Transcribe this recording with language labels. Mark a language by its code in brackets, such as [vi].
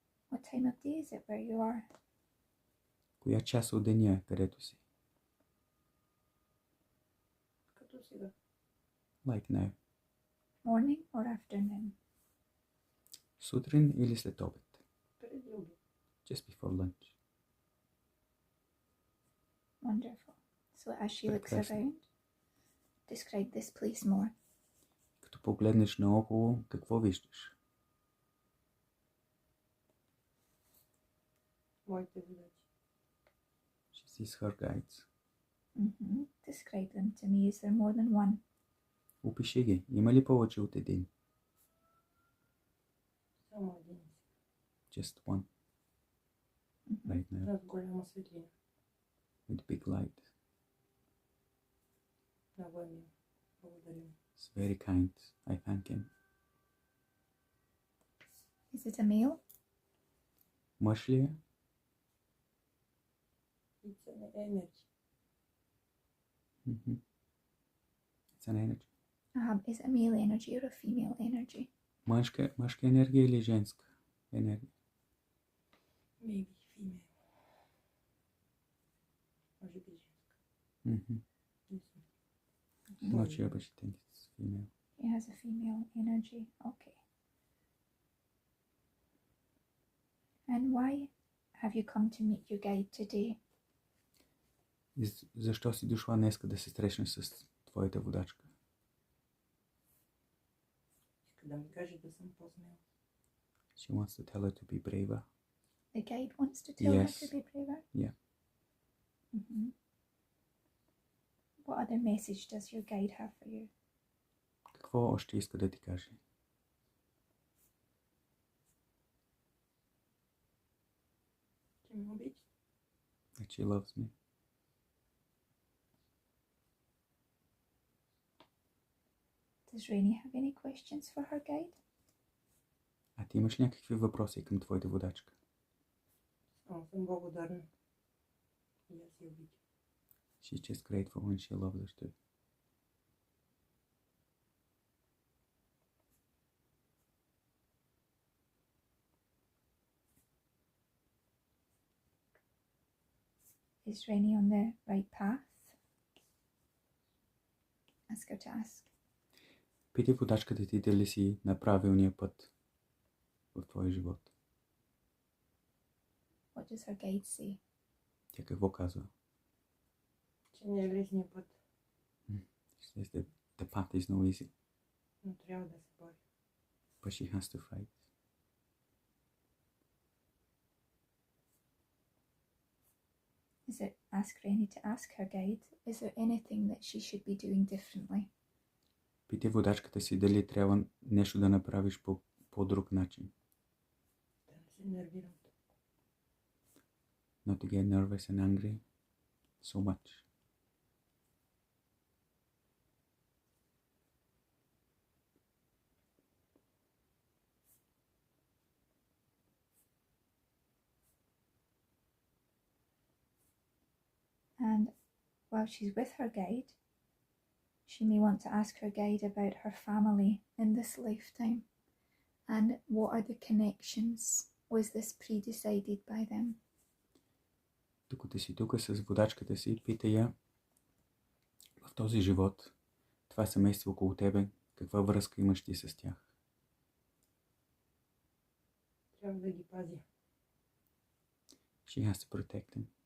[en] What time of day is it where you are? [bg] Коя част от деня е, където си? Като сега. [en] Like now. Morning or afternoon? [bg] Сутрин или след обед? Преди обед. [en] Just before lunch. Wonderful. So as she looks [bg] Прекрасно. [en] around, describe this place more. [bg] Като погледнеш наоколо, какво виждаш? Моите водачи. [en] She sees her guides. Describe them to me. Is there more than one? [bg] Опиши ги. Има ли повече от един? Само един. [en] Just one. Right now. [bg] С голяма светлина. [en] With big light. [bg] Много е мил. Благодарим. [en] It's very kind. I thank him. Is it a male? [bg] Мъж ли е? [en] It's an energy. It's an energy. Is it a male energy or a female energy? [bg] Мъжка енергия или женска енергия? [en] Maybe female. [bg] Може би женска. Не знам. [en] Not sure, but she thinks it's female. He has a female energy. Okay. And why have you come to meet your guide today? [bg] И защо си дошла днеска да се срещнеш с твоята водачка? Иска да ми каже да съм по-смела. [en] She wants to tell her to be braver. The guide wants to tell Yes. her to be braver? Yeah. What other message does your guide have for you? [bg] Какво още иска да ти каже? Че ме обича. [en] That she loves me. Does Rainey have any questions for her guide? [bg] А ти имаш някакви въпроси към твоята водачка? Само съм благодарна. И аз я обичам. [en] She's just grateful when she loves us too. Is Rainey on the right path? Ask her to ask. [bg] Питай водачката ти дали си на правилния път в твоя живот. [en] What does her guide say? [bg] Тя какво казва? Че не е лесния път. [en] She says that the path is no easy, [bg] Но трябва да се бори. [en] but she has to fight. Ask Rainey to ask her guide, is there anything that she should be doing differently? [bg] Питай водачката си дали трябва нещо да направиш по друг начин. Да не се нервирам. [en] Not to get nervous and angry so much. And while she's with her guide, she may want to ask her guide about her family in this lifetime and what are the connections? Was this pre-decided by them? [bg] Докато си тук с водачката си, питай я в този живот, това семейство около тебе, каква връзка имаш ти с тях? Трябва да ги пазя. [en] She has to protect them.